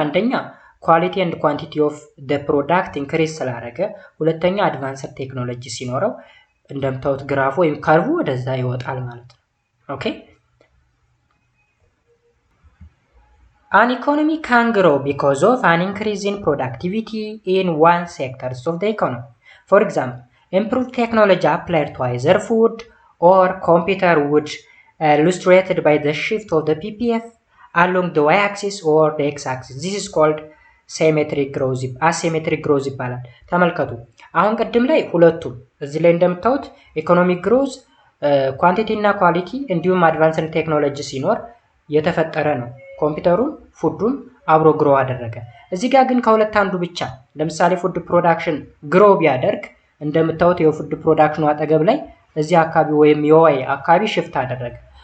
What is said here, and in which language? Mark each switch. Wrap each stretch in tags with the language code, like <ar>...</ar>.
<am>አንደኛ ኳሊቲ ኤንድ ኳንቲቲ ኦፍ ዘ ፕሮዳክት ኢንክሪዝ ስላደረገ፣ ሁለተኛ አድቫንስድ ቴክኖሎጂ ሲኖረው እንደምታዩት ግራፉ ወይም ከርቡ ወደዛ ይወጣል ማለት ነው። ኦኬ</am> <en>An economy can grow because of an increase in productivity in one sector of the economy. For example, improved technology applied to either food or computer would illustrated by the shift of the PPF along the y-axis or the x-axis. This is called asymmetric growth</en> <am>ይባላል። ተመልከቱ። አሁን ቅድም ላይ ሁለቱም እዚህ ላይ እንደምታዩት ኢኮኖሚክ ግሮዝ ኳንቲቲ እና ኳሊቲ እንዲሁም አድቫንስድ ቴክኖሎጂ ሲኖር የተፈጠረ ነው። ኮምፒውተሩን ፉዱን አብሮ ግሮ አደረገ። እዚህ ጋር ግን ከሁለት አንዱ ብቻ ለምሳሌ ፉድ ፕሮዳክሽን ግሮ ቢያደርግ እንደምታዩት የፉድ ፕሮዳክሽኑ አጠገብ ላይ እዚህ አካባቢ ወይም የዋይ አካባቢ ሽፍት አደረገ።</am>